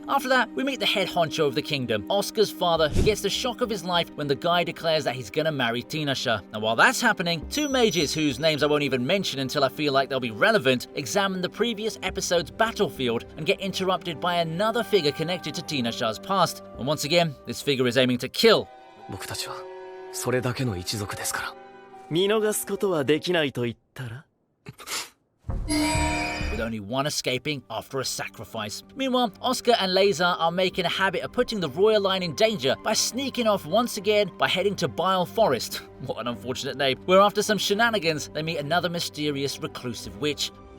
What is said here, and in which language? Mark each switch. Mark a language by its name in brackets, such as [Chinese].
[English] After that, we meet the head honcho of the kingdom, Oscar's father, who gets the shock of his life when the guy declares that he's gonna marry Dinashar. And while that's happening, two mages whose names I won't even mention until I feel like they'll be relevant, examine the previous episode's battlefield and get interrupted by another figure connected to Dinashar's past. And once again, this figure is aiming to kill. [Japanese] 僕たちはそれだけの一族ですから。見逃すことはできないと言ったら [English] with only one escaping after a sacrifice. Meanwhile, Oscar and Lazar are making a habit of putting the royal line in danger by sneaking off once again by heading to Bile Forest. What an unfortunate name. Where after some shenanigans, they meet another mysterious reclusive witch.